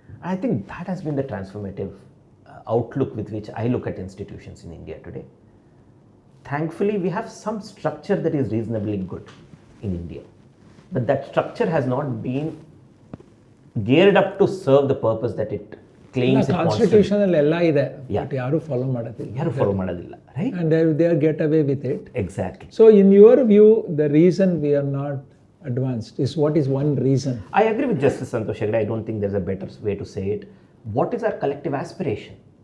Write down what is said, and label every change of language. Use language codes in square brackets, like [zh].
[en] I think that has been the transformative outlook with which I look at institutions in India today. Thankfully, we have some structure that is reasonably good in India, but that structure has not been geared up to serve the purpose that it claims. [kn] Constitution ಎಲ್ಲ ಇದೆ, but ಯಾರು follow ಮಾಡೋದಿಲ್ಲ, [en] right? And they get away with it. Exactly. So in your view, the reason we are not advanced is, what is one reason? I agree with Justice Santosh Hegde. I don't think there's a better way to say it. What is our collective aspiration?